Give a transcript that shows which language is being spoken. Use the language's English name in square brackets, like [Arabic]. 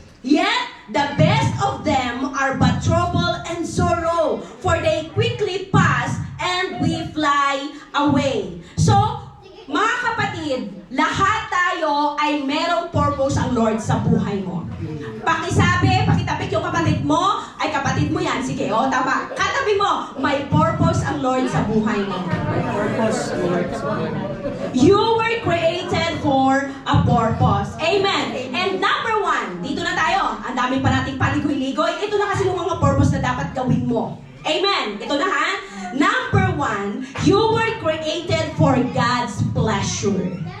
[English] Yet, the best of them are but trouble and sorrow, for they quickly pass and we fly away. [Filipino] So, mga kapatid, lahat tayo ay merong purpose ang Lord sa buhay mo. Pakisabi, pakitapik yung kapatid mo, ay kapatid mo yan. Sige, tama. Katabi mo, may purpose ang Lord sa buhay mo. [English] You were created for a purpose. [Filipino] Amen. [English] And number one, [Filipino] dito na tayo. Ang dami pa nating paligoy-ligoy. Ito na kasi yung mga purpose na dapat gawin mo. Amen. Ito na ha. [English] Number one, you were created for God's pleasure.